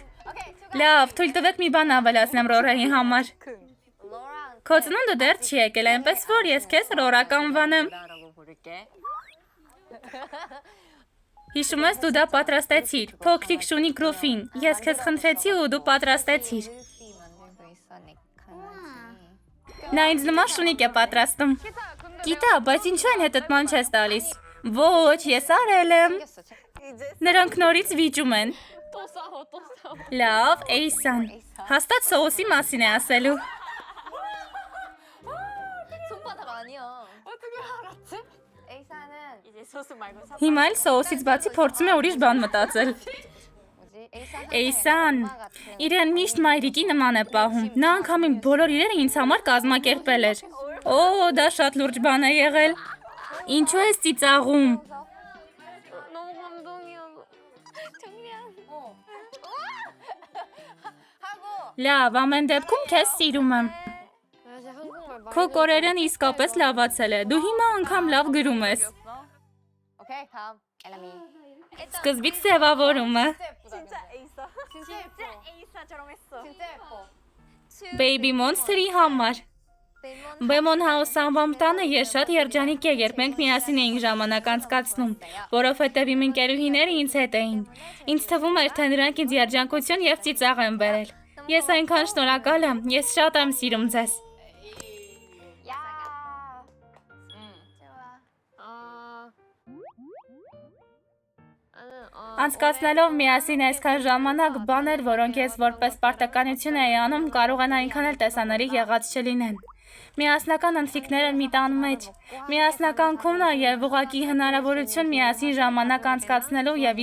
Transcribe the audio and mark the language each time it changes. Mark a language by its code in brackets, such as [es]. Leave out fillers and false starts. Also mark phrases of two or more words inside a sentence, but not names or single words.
[hy] 오케이. Լավ, թույլ տվեք մի բան ավելացնեմ Ռորայի համար։ 로랑. Քո ծնունդը դեռ չի եկել, այնպես որ ես քեզ Ռորա կանվանեմ։ [ko] 라고 부를게. [hy] Հիշում ես դու դա պատրաստեցիր, փոքրիկ շունի գրոֆին։ Ես քեզ խնդրեցի ու դու պատրաստեցիր։ [ko] 셀피 만들고 있어 내 강아지. Նա ինձ նման շունիկ է պատրաստում։ Գիտա, բայց ինչու են հետդ ման չես տալիս։ Ոչ, ես արել եմ։ 생겼어. 이제 [hy] Նրանք նորից վիճում են։ [ko] 또 싸워 또 싸워. [hy] Լավ, Էյսան։ Հաստատ սոուսի մասին է ասելու։ [ko] 손바닥 아니야. 어떻게 알았지? 에이사는 이제 소스 말고 사. [hy] Հիմա էլ սոուսից բացի փորձում է ուրիշ բան մտածել։ [ko] 뭐지? 에이사. [hy] Էյսան, իրեն միշտ մայրիկի նման է պահում։ Նա անգամ իմ բոլոր իրերը ինձ համար կազմակերպել էր։ Օ, դա շատ լուրջ բան է եղել։ Ինչու ես ծիծաղում։ [ko] 너무 감동이어서. 정리한. [hy] 하고. Լավ, ամեն դեպքում քեզ սիրում եմ։ [ko] 이제 한국말 [hy] Քո կորերեն իսկապես լավացել է։ Դու հիմա անգամ լավ գրում ես։ [ko] 오케이 다음 엘라미. [hy] Սկզբից ձևավորումը։ [ko] 진짜 에이사. 진짜 에이사처럼 했어. 진짜 예뻐. [hy] Baby Monster-ի համար։ Բեմոն House անվամբ տանը ես շատ երջանիկ եմ, երբ մենք միասին էինք ժամանակ անցկացնում, որովհետև իմ ընկերուհիները ինձ հետ էին։ Ինձ թվում էր, թե նրանք ինձ երջանկություն եւ ծիծաղ են բերել։ Ես այնքան շնորհակալ եմ, ես շատ եմ սիրում ձեզ։ [ko] 야. 좋아. [hy] Անցկացնելով միասին այսքան ժամանակ, բաներ, որոնք ես որպես պարտականություն էի անում, կարող են այնքան էլ տեսանելի եղած չլինեն։ Միասնական ընթրիքներ են մի տան մեջ, միասնական քունը եւ ուղղակի հնարավորություն միասին ժամանակ անցկացնելու եւ